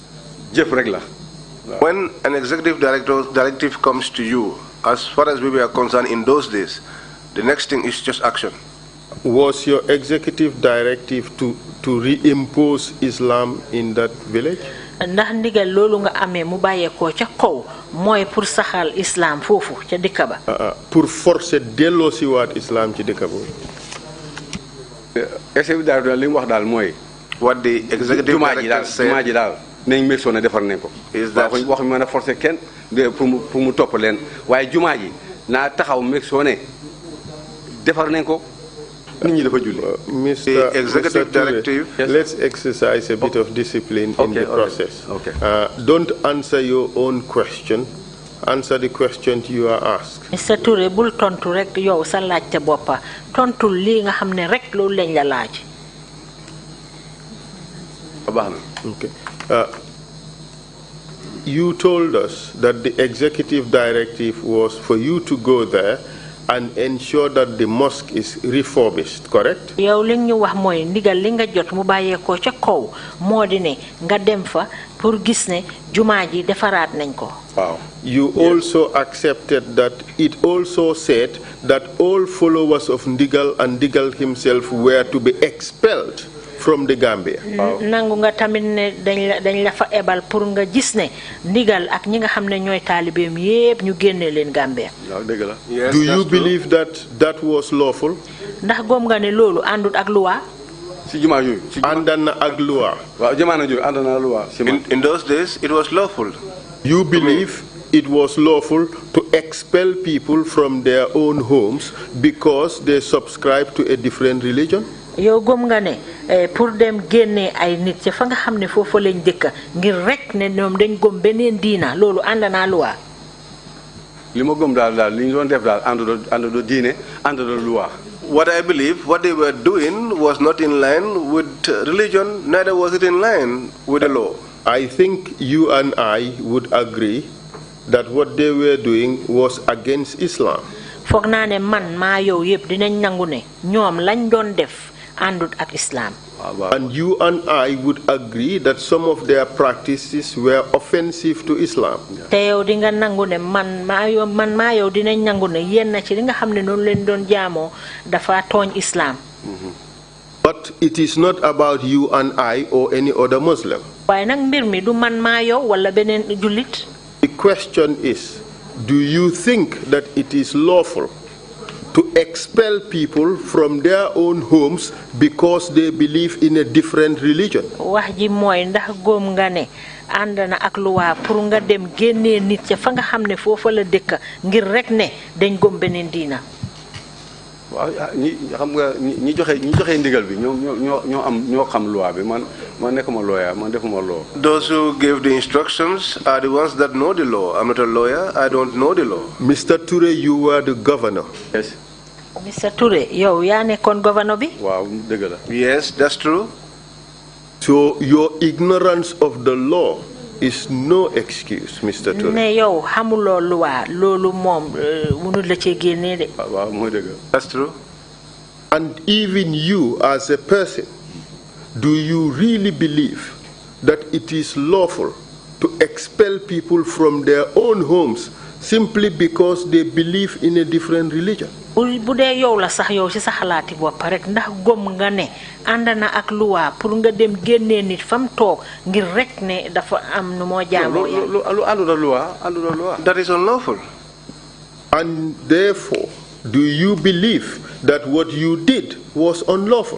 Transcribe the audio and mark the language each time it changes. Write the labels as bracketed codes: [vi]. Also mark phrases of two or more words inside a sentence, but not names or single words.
[en] when an executive directive comes to you, as far as we were concerned in those days, the next thing is just action. Was your executive directive to reimpose Islam in that village? [wo] Ndax ndigal loolu nga amee mu bàyyeekoo ca kaw mooy pour saxal islam foofu ca dëkk ba. [fr] Pour forcer [wo] delloosiwaat islam ci dëkk boobu. [en] What the executive director said is that Mr. Executive Directive, let's exercise a bit of discipline in the process. Okay. Don't answer your own question. Answer the question you are asked. Mr. [wo] Touray bul tontu rek yow sa laajte boppa tontu li nga xam ne rek loolu lañ la laaj. [en] Okay. You told us that the executive directive was for you to go there and ensure that the mosque is refurbished, correct? [wo] Yow li ñu wax mooy ndigal li nga jot mu bàyyeekoo ca kaw moo di ne nga dem fa pour gis ne jumaa ji defaraat nañ ko. [en] Wow. You also accepted that it also said that all followers of Ndigal and Ndigal himself were to be expelled from the Gambia. [wo] Nangu nga tamit ne dañ la fa ebal pour nga gis ne Ndigal ak ñi nga xam ne ñooy taalibeem yépp ñu génne leen Gambia. [en] Do you believe that that was lawful? [wo] Ndax gom nga ne loolu àndut ak loi? Àndana ak loi. [en] In those days, it was lawful. You believe it was lawful to expel people from their own homes because they subscribe to a different religion? [wo] Yow gom nga ne pour dem génne ay nit ca fa nga xam ne foofu lañ dëkk ngir rek ne ñoom dañ gom beneen diina loolu ànd na loi. Li ma gom daal li ñu doon def daal ànd diine ànd loi. [en] What I believe, what they were doing was not in line with religion, neither was it in line with the law. I think you and I would agree that what they were doing was against Islam. [wo] Foog naa ne man maa yow yëpp dinañ nangu ne ñoom lañ doon def àndut ak Islam. [en] And you and I would agree that some of their practices were offensive to Islam. [wo] Te yow di nga nangu ne man maa yow dinañ nangu ne yenn ci li nga xam ne noonu leen doon jaamoo dafa tooñ Islam. [en] But it is not about you and I or any other Muslim. The question is, do you think that it is lawful to expel people from their own homes because they believe in a different religion? [wo] Andana ak luwa pour nga dem génné nit ca fa nga xamné fofu la dëkk ngir rek né dañ gom benen diina. Waaw ñi xam nga ñi joxe ndigal bi ñoo xam loi bi man nekkuma lawyer man defuma law. [en] Those who gave the instructions are the ones that know the law. I'm not a lawyer, I don't know the law. Mr. Touray, you were the governor. Yes. Mr. [wo] Touray, yow ya nekkon governor bi? Waaw deug la. [en] Yes, that's true. So your ignorance of the law is no excuse, Mr. Touray. [wo] Ne yow xamulo loi lolu mom mënu la ci génné dé. Waaw moy deug. [en] That's true. And even you as a person, do you really believe that it is lawful to expel people from their own homes simply because they believe in a different religion? [wo] Bu dé yow la sax yow ci sa xalaati bop rek ndax gom nga né andana ak loi pour nga dem génné nit fam tok ngir rek né dafa am nu mo jaamo loi. [en] That is unlawful. And therefore, do you believe that what you did was unlawful?